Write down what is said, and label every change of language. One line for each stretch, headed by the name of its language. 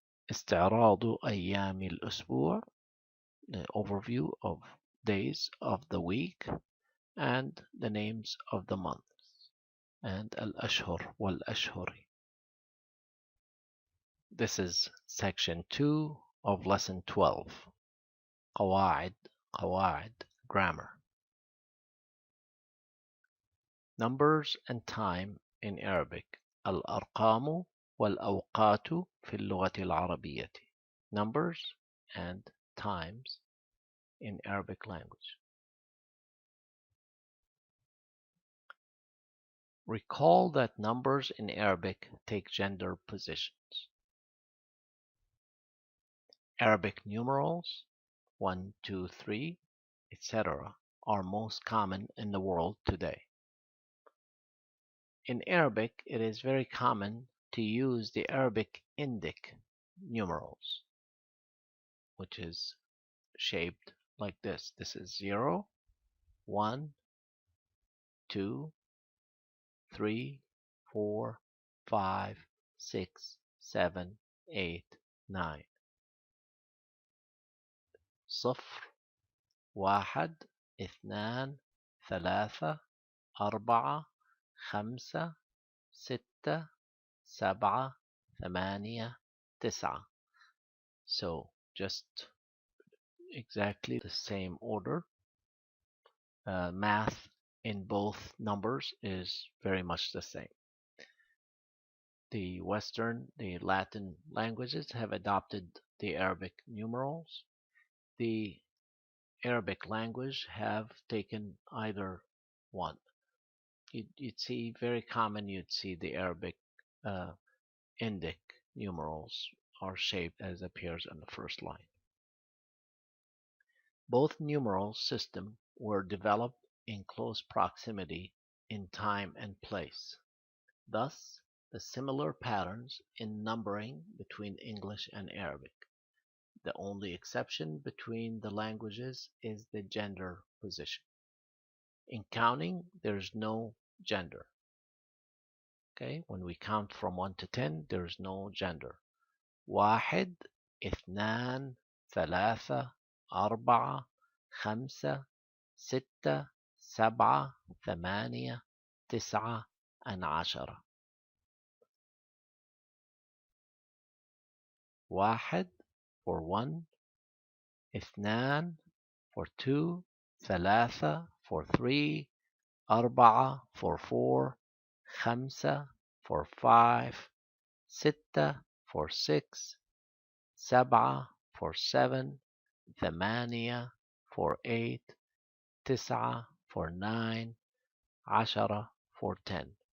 Arabic: استعراض أيام الأسبوع,
English: the overview of days of the week and the names of the months, and
Arabic: الأشهر والأشهر.
English: This is section 2 of lesson 12, قواعد grammar. Numbers and time in Arabic.
Arabic: الأرقام والأوقات في اللغة العربية.
English: Numbers and times in Arabic language. Recall that numbers in Arabic take gender positions. Arabic numerals 1, 2, 3, etc. are most common in the world today. In Arabic, it is very common to use the Arabic Indic numerals, which is shaped like this. This is 0, 1, 2, 3, 4, 5, 6, 7, 8, 9.
Arabic: صفر، واحد، اثنان، ثلاثة، أربعة، خمسة، ستة، سبعة، ثمانية، تسعة.
English: So just exactly the same order. Math in both numbers is very much the same. The Latin languages have adopted the Arabic numerals. The Arabic language have taken either one. You'd see very common, you'd see the Arabic Indic numerals are shaped as appears on the first line. Both numeral systems were developed in close proximity in time and place. Thus, the similar patterns in numbering between English and Arabic. The only exception between the languages is the gender position. In counting, there's no gender. Okay, when we count from 1 to 10, there's no gender.
Arabic: واحد، اثنان، ثلاثة، أربعة، خمسة، ستة، سبعة، ثمانية، تسعة، and عشرة.
English: واحد for 1, اثنان for 2, ثلاثة for 3, أربعة for 4, خمسة for 5, ستة for 6, سبعة for 7, ثمانية for 8, تسعة for 9, عشرة for 10.